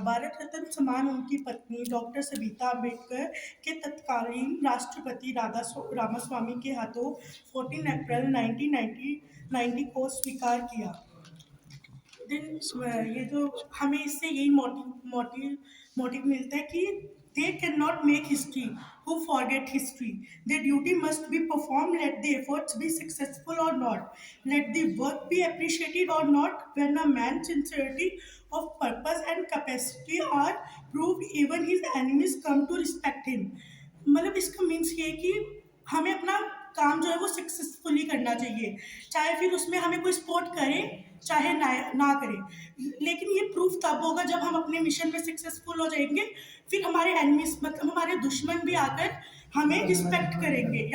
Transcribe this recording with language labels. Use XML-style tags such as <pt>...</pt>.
<hi>भारत रत्न सम्मान उनकी पत्नी डॉक्टर सविता अम्बेडकर के तत्कालीन राष्ट्रपति रामास्वामी के हाथों 14 अप्रैल 1990 को स्वीकार किया। ये जो हमें इससे यही मोटिव मिलता है कि</hi> <en>They cannot make history who forget history. Their duty must be performed, let the efforts be successful or not. Let the work be appreciated or not. When a man's sincerity of purpose and capacity are proved, even his enemies come to respect him.</en> <hi>मतलब इसका means ये है कि हमें अपना काम जो है वो सक्सेसफुली करना चाहिए, चाहे फिर उसमें हमें कोई सपोर्ट करे चाहे ना करे, लेकिन ये प्रूफ तब होगा जब हम अपने मिशन में सक्सेसफुल हो जाएंगे, फिर हमारे एनिमीज मतलब हमारे दुश्मन भी आकर हमें रिस्पेक्ट करेंगे।</hi>